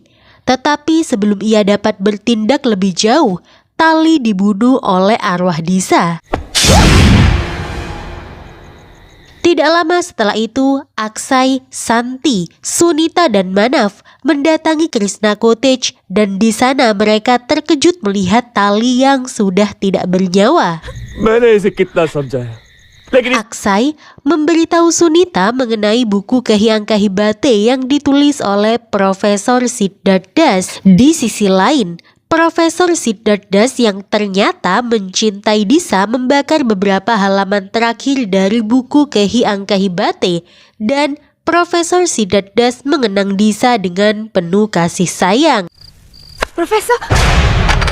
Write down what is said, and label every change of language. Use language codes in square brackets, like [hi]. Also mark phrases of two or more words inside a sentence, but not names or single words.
[id] Tetapi sebelum ia dapat bertindak lebih jauh, Tali dibunuh oleh arwah Disa. Tidak lama setelah itu, Aksai, Santi, Sunita, dan Manaf mendatangi Krishna Cottage dan di sana mereka terkejut melihat Tali yang sudah tidak bernyawa. [hi] मैंने इसे कितना समझाया लेकिन [id] Aksai memberitahu Sunita mengenai buku Kahi Angkahi Bate yang ditulis oleh Profesor Siddharth Das. Di sisi lain, Profesor Siddharth Das yang ternyata mencintai Disa membakar beberapa halaman terakhir dari buku Kahi Angkahi Bate, dan Profesor Siddharth Das mengenang Disa dengan penuh kasih sayang.